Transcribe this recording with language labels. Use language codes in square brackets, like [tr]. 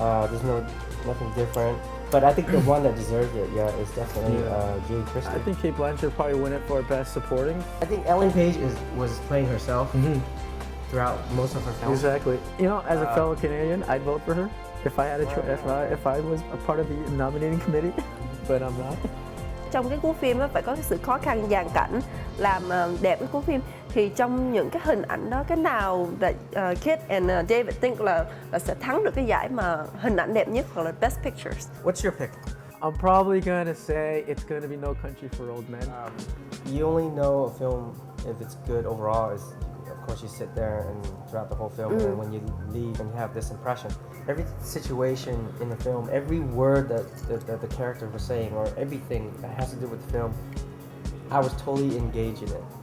[en] There's nothing different. But I think the one that deserves it, is definitely Julie Christie. I think Cate Blanchett probably win it for Best Supporting. I think Ellen Page was playing herself throughout most of her films. Exactly. As a fellow Canadian, I'd vote for her. if I had a if I was a part of the nominating committee, but I'm not. [vi] Trong cái cuốn phim á phải có cái sự khó khăn dàn cảnh làm đẹp cái cuốn phim, thì trong những cái hình ảnh đó cái nào [en] that Kit and David think [vi] là sẽ thắng được cái giải mà hình ảnh đẹp nhất hoặc là Best Pictures? [en] What's your pick? I'm probably gonna say it's gonna be No Country for Old Men. You only know a film if it's good overall. Is of course you sit there and throughout the whole film, and then when you leave and you have this impression, every situation in the film, every word that the character was saying, or everything that has to do with the film, I was totally engaged in it.